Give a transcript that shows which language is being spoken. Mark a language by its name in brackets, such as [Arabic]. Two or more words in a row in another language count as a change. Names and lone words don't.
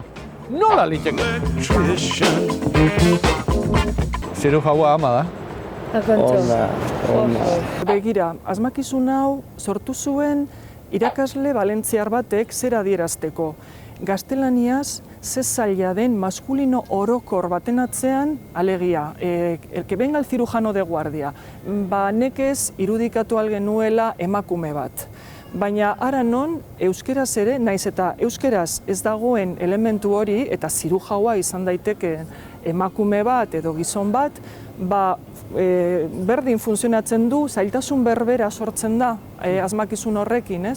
[Basque] Nola liteke? Zirujaua ama da. Begira, asmakizun hau sortu zuen irakasle valentziar batek zer adierazteko. Gaztelaniaz, ze zaila den maskulino orokor baten atzean, alegia, [Spanish] el que venga el cirujano de guardia. [Basque] Nekez irudikatu algenuela emakume bat. Baina ara non, euskeraz ere, naiz eta euskeraz ez dagoen elementu hori, eta zirujaua izan daiteke emakume bat edo gizon bat, berdin funtzionatzen du, zailtasun berbera sortzen da asmakizun horrekin, ez?